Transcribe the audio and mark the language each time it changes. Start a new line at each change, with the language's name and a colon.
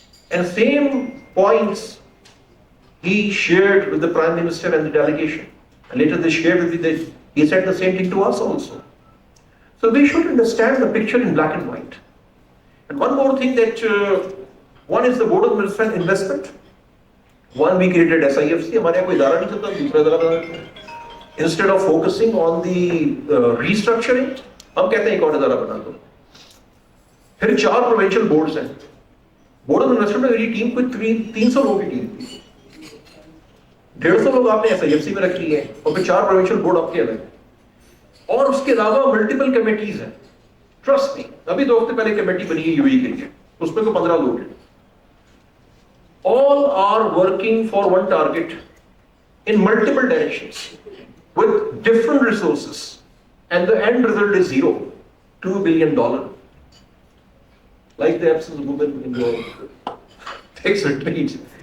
English: And same points he shared with the Prime Minister and the delegation. And later they shared with me that he said the same thing to us also. So we should understand the picture in black and white. And one more thing that, one is the Board of Investment. One, we created SIFC.
Hindi: हमारे यहाँ कोई इदारा नहीं चलता, दूसरा इदारा बना देते हैं.
English: Instead of focusing on the restructuring,
Hindi: हम कहते हैं एक और इदारा बना दो. फिर 4 प्रोविंशियल बोर्ड्स हैं. बोर्ड ऑफ इन्वेस्टमेंट में मेरी टीम कोई 300 लोगों की टीम थी. 150 लोग आपने SIFC में रख लिए हैं और फिर 4 प्रोविंशियल बोर्ड आपके अलग. और उसके अलावा मल्टीपल कमेटीज हैं. ट्रस्ट मी, अभी 2 हफ्ते पहले कमेटी बनी है यूएई के लिए, उसमें तो 15 लोग हैं.
English: All are working for one target in multiple directions with different resources. And the end result is zero, $2 billion. Like the absence of women in your tax retreat.